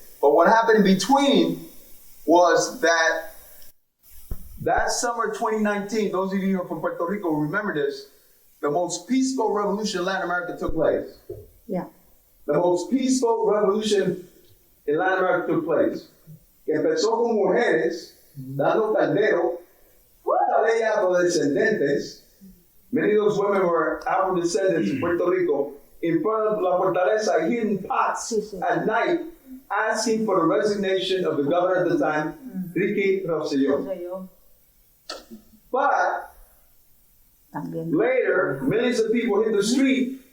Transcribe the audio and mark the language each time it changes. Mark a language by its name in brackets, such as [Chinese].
[English] But what happened in between was that summer 2019, those of you who are from Puerto Rico remember this, the most peaceful revolution in Latin America took place. Yeah. The most peaceful revolution in Latin America took place. [Spanish] Que empezó con mujeres dando caldero, muchas de ellas afrodescendentes. [English] Many of those women were Afro-descendants in Puerto Rico, in front of La Fortaleza, hitting pots at night, asking for the resignation of the governor at the time, Ricky Rosselló. But later, millions of people hit the street